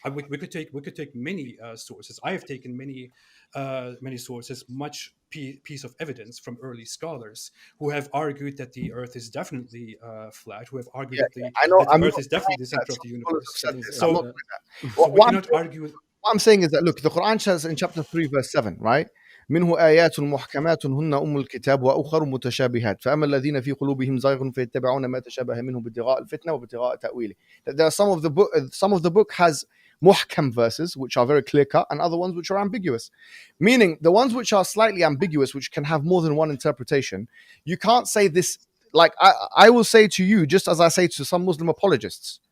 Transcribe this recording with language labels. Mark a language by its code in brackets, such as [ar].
[en] We could take many sources. I have taken many sources, much piece of evidence from early scholars who have argued that the Earth is definitely flat, who have argued that the Earth is definitely the center of the universe. So we cannot argue. What I'm saying is that, look, the Quran says in chapter 3 verse 7, right? [ar] منه آيات محكمات هن أم الكتاب وأخر متشابهات فأما الذين في قلوبهم زيغ فيتبعون ما تشابه منه ابتغاء الفتنة وابتغاء تأويله. [en] That there are some of the book has muhkam verses which are very clear cut, and other ones which are ambiguous. Meaning the ones which are slightly ambiguous, which can have more than one interpretation, you can't say this. Like I will say to you, just as I say to some Muslim apologists.